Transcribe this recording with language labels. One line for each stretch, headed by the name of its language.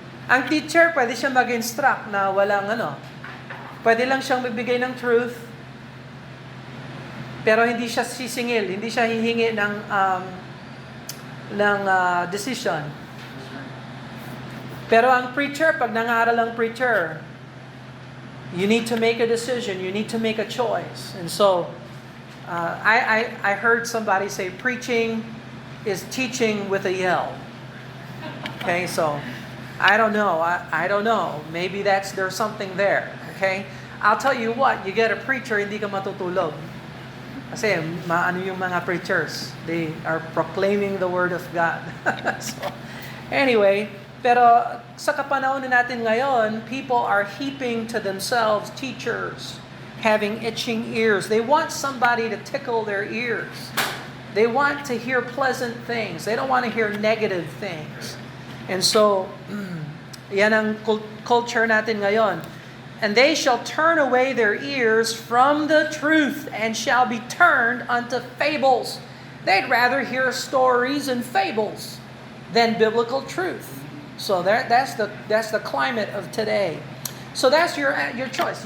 Filipino: Ang teacher, pwede siya mag-instruct na walang pwede lang siyang magbigay ng truth, pero hindi siya sisingil, hindi siya hihingi ng decision. Pero ang preacher, pag nangaral ang preacher,
English: you need to make a decision, you need to make a choice. And so, I heard somebody say preaching is teaching with a yell. Okay, so I don't know. I don't know. Maybe there's something there. Okay, I'll tell you what. You get a preacher,
Filipino: hindi ka matutulog. Kasi maano yung mga preachers?
English: They are proclaiming the word of God. So anyway,
Filipino: pero sa kapanahon natin ngayon,
English: people are heaping to themselves teachers having itching ears. They want somebody to tickle their ears. They want to hear pleasant things. They don't want to hear negative things.
Filipino: And so, yan ang culture natin ngayon.
English: And they shall turn away their ears from the truth and shall be turned unto fables. They'd rather hear stories and fables than biblical truth. So that's the climate of today. So that's your choice.